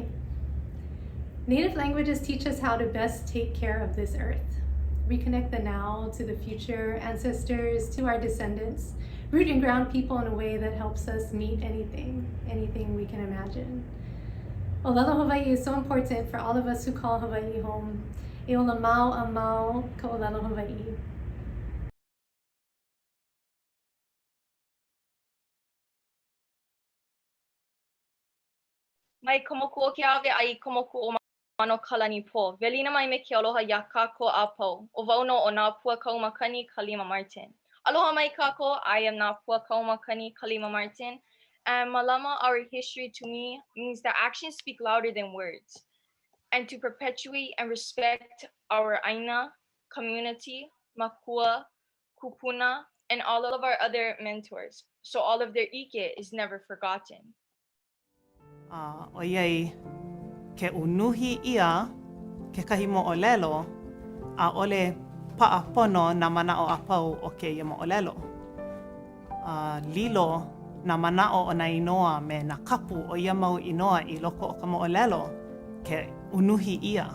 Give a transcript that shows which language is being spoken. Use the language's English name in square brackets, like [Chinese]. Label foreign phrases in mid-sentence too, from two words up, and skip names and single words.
[English] Native languages teach us how to best take care of this earth, reconnect the now to the future, ancestors to our descendants, root and ground people in a way that helps us meet anything we can imagine. ʻŌlelo Hawaii is so important for all of us who call Hawaii home. [Hawaiian] E ola mau a mau ka ʻŌlelo Hawaii. Mai ka moku o ke ave ai ka moku o mano kalani po. Velina mai me ke aloha ia kākou a pau. O wau no o nā pua kaumakani Kalima Martin. Aloha mai kākou, [English] I am nā pua kaumakani Kalima Martin. And malama, our history to me means that actions speak louder than words. And to perpetuate and respect our aina, community, makua, kupuna, and all of our other mentors. So all of their ike is never forgotten. [Hawaiian] O iei, ke unuhi ia, ke kahi moʻolelo, a ole paʻapono na manaʻo a pau o keia moʻolelo. Lilo na manaʻo o nā inoa me nā kapu o ia mau inoa i loko o ka moʻolelo, ke unuhi ia.